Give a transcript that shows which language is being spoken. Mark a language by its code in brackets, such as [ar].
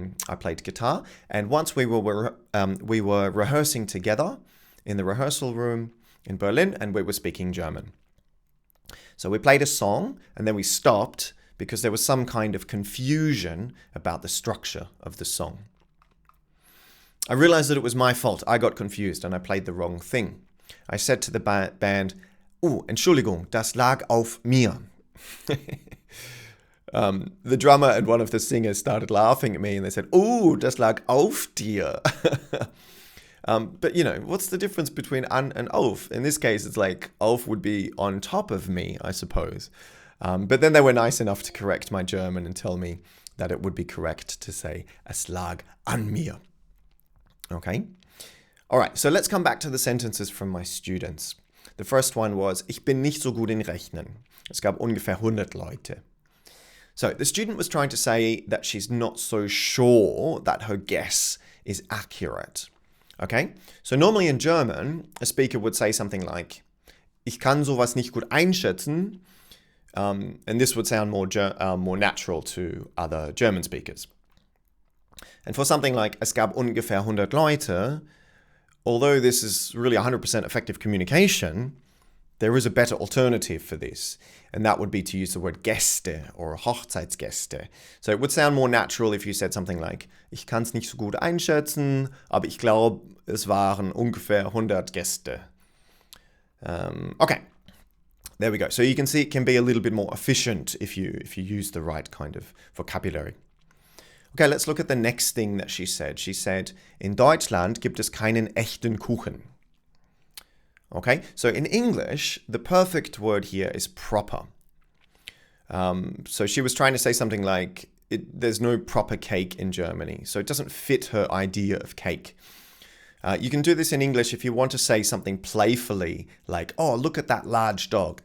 [en] I played guitar, and once we were rehearsing together in the rehearsal room in Berlin, and we were speaking German. So we played a song, and then we stopped because there was some kind of confusion about the structure of the song. I realized that it was my fault. I got confused and I played the wrong thing. I said to the band, "Oh, Entschuldigung, das lag auf mir." The drummer and one of the singers started laughing at me and they said, "Oh, das lag auf dir." But what's the difference between an and auf? In this case, it's like auf would be on top of me, I suppose. But then they were nice enough to correct my German and tell me that it would be correct to say, "Es lag an mir." Okay? All right, so let's come back to the sentences from my students. The first one was, "Ich bin nicht so gut in Rechnen." [de] Es gab ungefähr 100 Leute. [en] So the student was trying to say that she's not so sure that her guess is accurate. Okay? So normally in German, a speaker would say something like, "Ich kann sowas nicht gut einschätzen." And this would sound more natural to other German speakers. And for something like, "Es gab ungefähr 100 Leute," although this is really 100% effective communication, there is a better alternative for this, and that would be to use the word Gäste or Hochzeitsgäste. So it would sound more natural if you said something like, "Ich kann es nicht so gut einschätzen, aber ich glaube, es waren ungefähr 100 Gäste." Okay, there we go. So you can see it can be a little bit more efficient if you use the right kind of vocabulary. Okay, let's look at the next thing that she said. She said, "In Deutschland gibt es keinen echten Kuchen." Okay, so in English, the perfect word here is proper. So she was trying to say something like, there's no proper cake in Germany. So it doesn't fit her idea of cake. You can do this in English if you want to say something playfully, like, "Oh, look at that large dog.